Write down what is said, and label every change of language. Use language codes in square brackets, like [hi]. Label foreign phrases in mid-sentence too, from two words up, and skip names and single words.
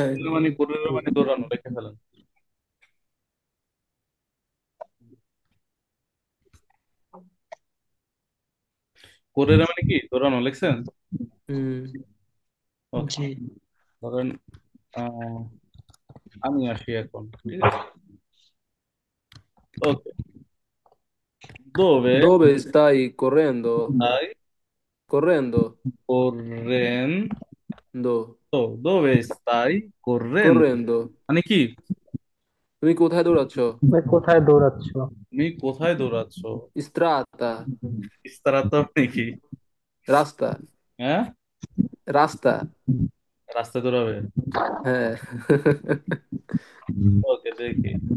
[bn] কোর্রে মানে দৌড়ানো, লিখে ফেলেন। কোর্রে মানে কি দৌড়ানো, লিখছেন? হুম। ওকে, জি। ধরেন আহ, আমি আসি এখন, ঠিক আছে। ওকে, [it] দোবে Dove stai correndo? stai Correndo. correndo, Do. dove stai correndo Correndo. [bn] মানে কি? তুমি কোথায় দৌড়াচ্ছ? তুমি কোথায় দৌড়াচ্ছ? তুমি কোথায় দৌড়াচ্ছ? [it] Strada. [bn] ইস্তারাত মানে কি? রাস্তা। হ্যাঁ, রাস্তা। রাস্তায় দৌড়াবে। হ্যাঁ। ওকে, দেখি।